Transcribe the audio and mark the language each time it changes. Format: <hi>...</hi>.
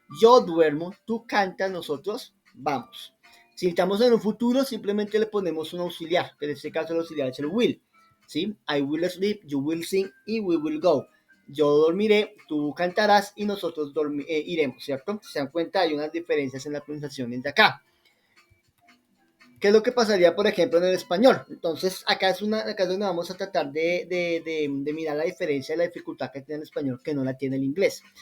<es>Yo duermo, tú cantas, nosotros vamos. Si estamos en un futuro, simplemente le ponemos un auxiliar, que en este caso el auxiliar es el will. ¿Sí?</es> <en>I will sleep, you will sing,</en> <es>y</es> <en>we will go.</en> <es>Yo dormiré, tú cantarás y nosotros iremos, ¿cierto? Si se dan cuenta, hay unas diferencias en las pronunciaciones de acá. ¿Qué es lo que pasaría, por ejemplo, en el español? Entonces, acá es donde vamos a tratar de mirar la diferencia y la dificultad que tiene el español, que no la tiene el inglés.</es>